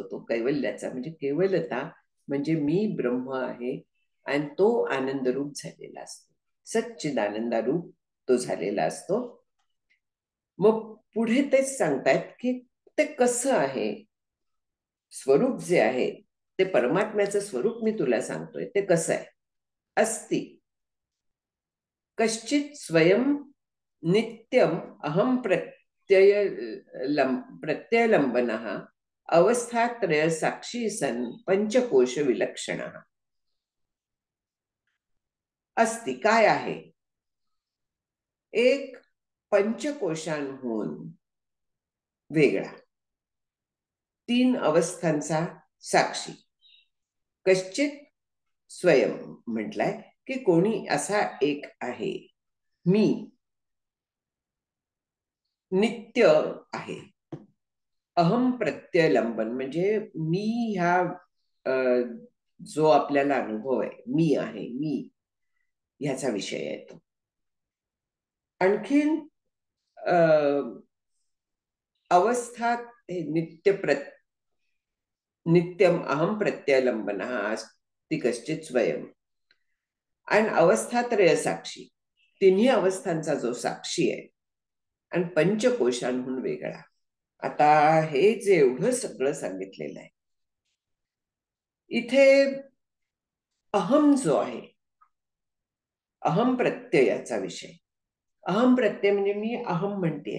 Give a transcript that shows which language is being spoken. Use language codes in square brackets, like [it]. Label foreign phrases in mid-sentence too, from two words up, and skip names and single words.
[mr] तो कैवल्याचा म्हणजे केवलता, म्हणजे मी ब्रह्म आहे आणि तो आनंदरूप झालेला असतो, सच्चिदानंदारूप तो झालेला असतो. मग पुढे तेच सांगतायत की ते कसं आहे, स्वरूप जे आहे ते परमात्म्याचं स्वरूप मी तुला सांगतोय ते कसं आहे. [sa] अस्ति कश्चित स्वयं नित्यम अहम प्रत्ययलंबन अवस्थात्रय साक्षी सन पंचकोश विलक्षण. [mr] अस्ति काय आहे, एक पंचकोशांहून वेगळा, तीन अवस्थांचा साक्षी. [sa] कश्चित स्वयं [mr] म्हटलाय की कोणी असा एक आहे, मी नित्य आहे. [sa] अहम प्रत्ययलंबन [mr] म्हणजे मी ह्या जो आपल्याला अनुभव आहे, मी आहे, मी ह्याचा विषय आहे तो. [sa] आणखीन अवस्थात नित्यम अहम प्रत्ययलंबन अस्ति कश्चित स्वयं, [mr] आणि [sa] अवस्थात्रय साक्षी, [mr] तिन्ही अवस्थांचा जो साक्षी आहे, आणि पंचकोशांहून वेगळा. आता हे जे एवढं सगळं सांगितलेलं आहे, इथे अहम जो आहे, अहम प्रत्ययाचा विषय, [sa] अहम प्रत्यय [mr] म्हणजे मी अहम म्हणतेय.